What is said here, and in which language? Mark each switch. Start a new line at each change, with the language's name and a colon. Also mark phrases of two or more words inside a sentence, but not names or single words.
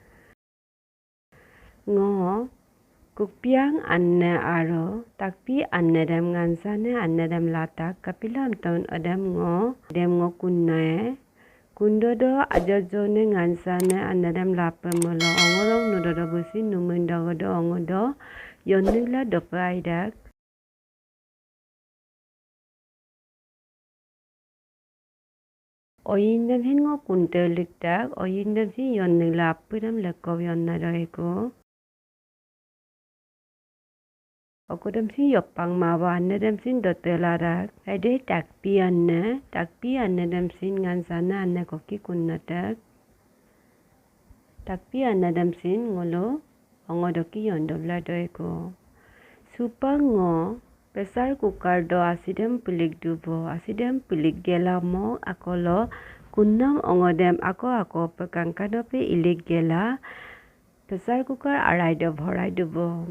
Adi: ngo kukpiang anne aro takpi anne dem ngansane anne dem latak kapilam taun odem ngo kunnae kundodo ajojone ngansane anne dem lape molo ongorong nudodo busin numundogodo ongodo yonnigla dopaidak Oyindam hin ngo kuntelik tak, oyindam sin yon nila apudam lekov yon nadoiko. Okudam sin yopang mawa anadam sin dotelarak. Ade takpi anadam sin ngansana anna koki kunnatak. Takpi anadam sin ngolo, ongodoki yon dobla doiko. Supang ngo,
English: Pressure cooker
Adi: do asidem pilik dubo asidem pilik gela mo akolo kunnam ongodem ako pekangkano pe ilik gela
English: pressure cooker
Adi: arai do bhorai dubo